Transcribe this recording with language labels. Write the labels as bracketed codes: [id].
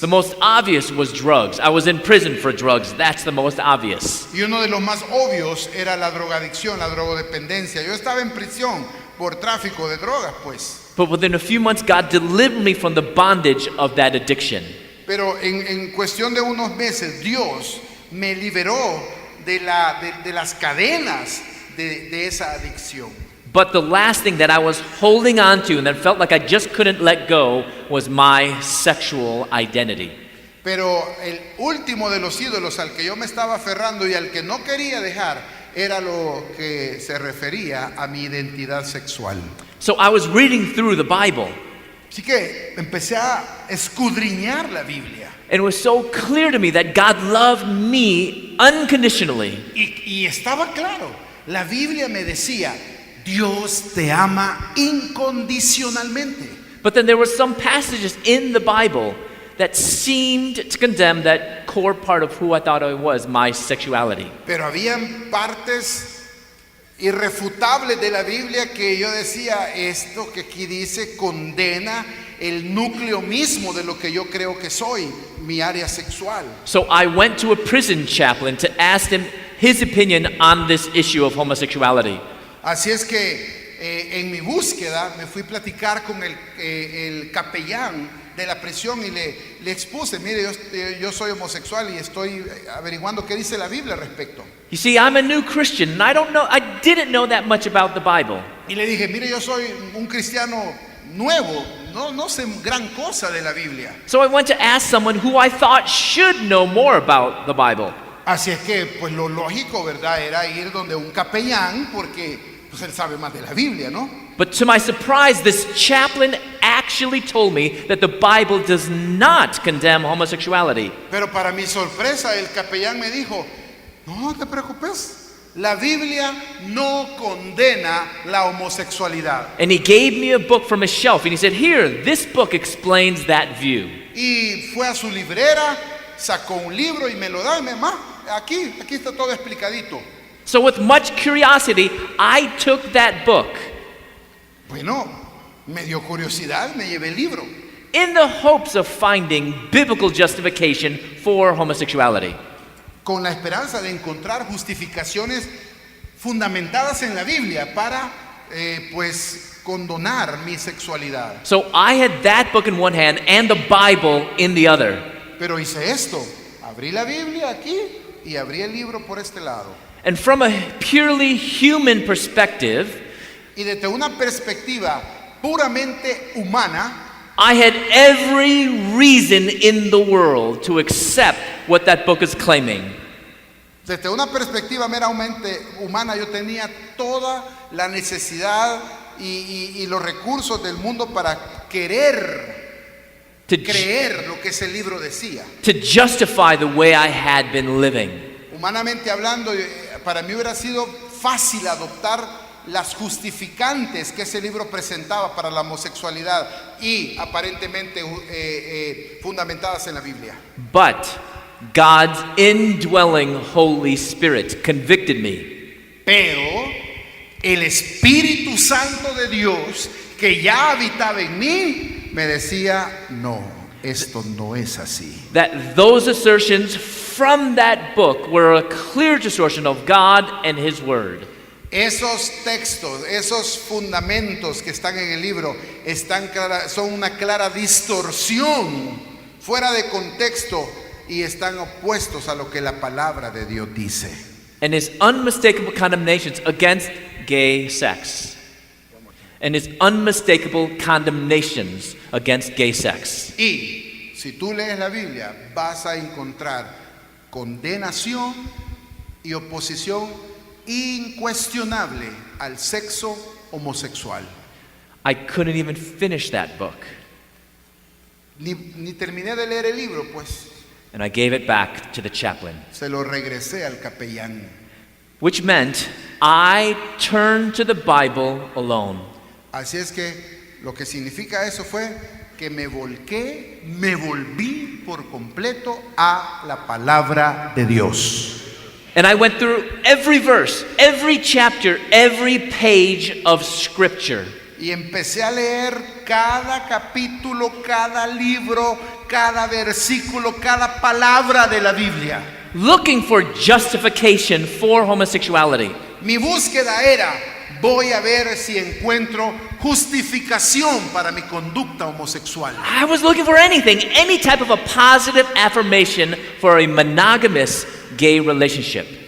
[en] The most obvious was drugs. I was in prison for drugs. That's the most obvious. [es] Y uno de los más obvios era la drogadicción, la drogodependencia. Yo estaba en prisión por tráfico de drogas, pues. [en] But within a few months, God delivered me from the bondage of that addiction. [es] Pero en cuestión de unos meses, Dios me liberó de las cadenas de esa adicción. [en] But the last thing that I was holding on to and that felt like I just couldn't let go was my sexual identity. [es] Pero el último de los ídolos al que yo me estaba aferrando y al que no quería dejar era lo que se refería a mi identidad sexual. [en] So I was reading through the Bible, [es] Así que empecé a escudriñar la Biblia. [en] and it was so clear to me that God loved me unconditionally. [es] Y estaba claro, la Biblia me decía, Dios te ama incondicionalmente. [en] But then there were some passages in the Bible that seemed to condemn that core part of who I thought I was, my sexuality. [es] Pero habían partes irrefutables de la Biblia que yo decía, esto que aquí dice condena el núcleo mismo de lo que yo creo que soy, mi área sexual. [en] So I went to a prison chaplain to ask him his opinion on this issue of homosexuality. [es] Así es que en mi búsqueda me fui a platicar con el capellán de la prisión y le expuse, mire, yo soy homosexual y estoy averiguando qué dice la Biblia al respecto. [en] You see, I'm a new Christian and I didn't know that much about the Bible. [es] Y le dije, mire, yo soy un cristiano nuevo, no sé gran cosa de la Biblia. [en] So I went to ask someone who I thought should know more about the Bible. [es] Así es que, pues lo lógico, ¿verdad? Era ir donde un capellán porque pues él sabe más de la Biblia, ¿no? [en] But to my surprise, this chaplain actually told me that the Bible does not condemn homosexuality. [es] Pero para mi sorpresa, el capellán me dijo, no te preocupes, la Biblia no condena la homosexualidad. [en] And he gave me a book from his shelf and he said, here, this book explains that view. [es] Y fue a su librera, sacó un libro y me lo da y me dijo, aquí está todo explicadito. [en] So with much curiosity, I took that book [es] Bueno, me dio curiosidad, me llevé el libro. [en] in the hopes of finding biblical justification for homosexuality. [es] Con la esperanza de encontrar justificaciones fundamentadas en la Biblia para, pues, condonar mi sexualidad. [en] So I had that book in one hand and the Bible in the other. [es] Pero hice esto, abrí la Biblia aquí y abrí el libro por este lado. [en] And from a purely human perspective, [es] Y desde una perspectiva puramente humana, [en] I had every reason in the world to accept what that book is claiming. [es] desde una perspectiva meramente humana, yo tenía toda la necesidad y los recursos del mundo para querer [en] To, [es] creer lo que ese libro decía. [en] to justify the way I had been living. [es] Humanamente hablando, para mí hubiera sido fácil adoptar las justificantes que ese libro presentaba para la homosexualidad y aparentemente fundamentadas en la Biblia. [en] But God's indwelling Holy Spirit convicted me. [es] Pero el Espíritu Santo de Dios que ya habitaba en mí me decía, no, esto no es así. [en] That those assertions from that book were a clear distortion of God and His Word. [es] Esos textos, esos fundamentos que están en el libro son una clara distorsión, fuera de contexto, y están opuestos a lo que la palabra de Dios dice. [en] And His unmistakable condemnations against gay sex. And His unmistakable condemnations against gay sex. [es] Y si tú lees la Biblia, vas a encontrar condenación y oposición incuestionable al sexo homosexual. [en] I couldn't even finish that book. [es] Ni terminé de leer el libro, pues [en] And I gave it back to the chaplain. [es] se lo regresé al capellán. [en] Which meant I turned to the Bible alone. [es] Así es que lo que significa eso fue que me volví por completo a la palabra de Dios. [en] And I went through every verse, every chapter, every page of Scripture. [es] Y empecé a leer cada capítulo, cada libro, cada versículo, cada palabra de la Biblia. [en] Looking for justification for homosexuality. [es] Mi búsqueda era, voy a ver si encuentro justificación para mi conducta homosexual. [en] I was looking for anything, any type of a positive affirmation for a monogamous gay relationship.